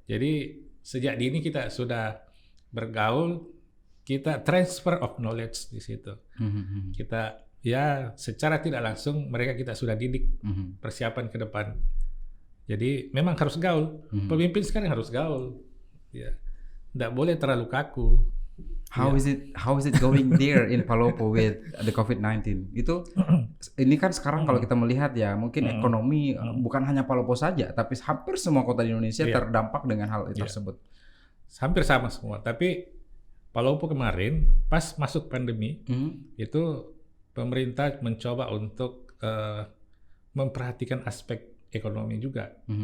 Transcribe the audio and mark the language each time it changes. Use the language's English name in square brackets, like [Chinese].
[Indonesian] Jadi sejak dini kita sudah bergaul, kita [English] transfer of knowledge [Indonesian] di situ. Kita ya secara tidak langsung mereka kita sudah didik persiapan ke depan. Jadi memang harus gaul. Pemimpin sekarang harus gaul. Ya. Nggak boleh terlalu kaku. [English] How is it going there in Palopo with the COVID-19? [Indonesian] Itu ini kan sekarang kalau kita melihat ya mungkin ekonomi bukan hanya Palopo saja, tapi hampir semua kota di Indonesia Iya. terdampak dengan hal tersebut. Hampir sama semua. Tapi Palopo kemarin pas masuk pandemi itu pemerintah mencoba untuk memperhatikan aspek ekonomi juga.